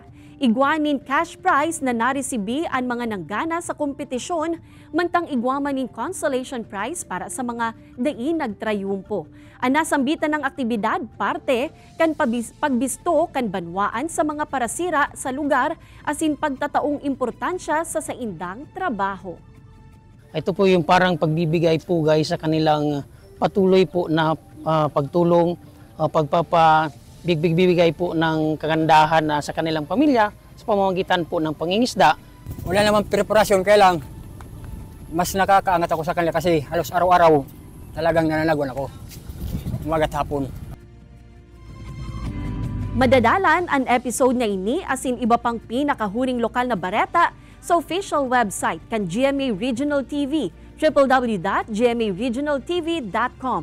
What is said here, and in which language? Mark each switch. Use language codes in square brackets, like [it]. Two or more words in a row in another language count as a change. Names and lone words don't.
[bik] Igwanin [en] cash prize [bik] na naresibi ang mga nanggana sa kompetisyon, mantang igwamanin [en] consolation prize [bik] para sa mga dai nagtrayumpo. Ang nasambitan ng aktibidad, parte kan pagbisto kan banwaan sa mga parasira sa lugar asin pagtataong importansya sa saindang trabaho. [tl] Ito po yung parang pagbibigay po guys sa kanilang patuloy po na pagtulong, pagbibigay po ng kagandahan sa kanilang pamilya sa pamamagitan po ng pangingisda. Wala naman preparasyon, kaya lang mas nakakaangat ako sa kanila kasi halos araw-araw talagang nananagon ako. Umagat hapon. [bik] Madadalan ang episode na ini asin iba pang pinakahuring lokal na bareta sa official website kan GMA Regional TV, www.gmaregionaltv.com.